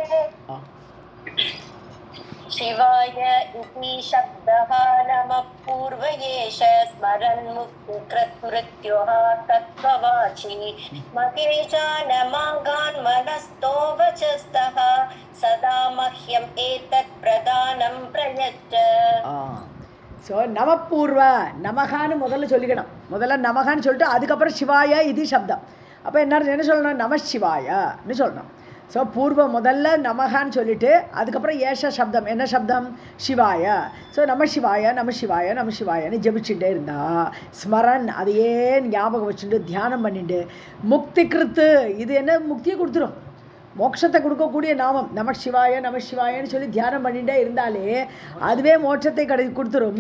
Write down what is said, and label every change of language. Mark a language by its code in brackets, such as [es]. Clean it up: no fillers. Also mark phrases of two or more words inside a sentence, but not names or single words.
[sa] शिवाय इति शब्दः नमः पूर्वयेष स्मरन् मुक्तिकृत् तत्त्ववाची महेशानमागान् मनस्तो वचस्तः सदा मह्यम् एतत् प्रदानं प्रयच्छ. [ta] ஸோ நமப்பூர்வ, நமகான்னு முதல்ல சொல்லிக்கணும். முதல்ல நமகான்னு சொல்லிட்டு அதுக்கப்புறம் சிவாய இது சப்தம். அப்போ என்ன சொல்லணும், நம சிவாயன்னு சொல்லணும். ஸோ பூர்வ முதல்ல நமகான்னு சொல்லிவிட்டு அதுக்கப்புறம் ஏஷ சப்தம், என்ன சப்தம், சிவாய. ஸோ நம சிவாய நம சிவாய நம சிவாயன்னு ஜபிச்சுட்டே இருந்தா, ஸ்மரன் அதையே ஞாபகம் வச்சுட்டு தியானம் பண்ணிட்டு, முக்தி கிருத்து, இது என்ன முக்தியை கொடுத்துரும், மோட்சத்தை கொடுக்கக்கூடிய நாமம் நம சிவாய நம சிவாயன்னு சொல்லி தியானம் பண்ணிகிட்டே இருந்தாலே அதுவே மோட்சத்தை கொடுத்துரும்.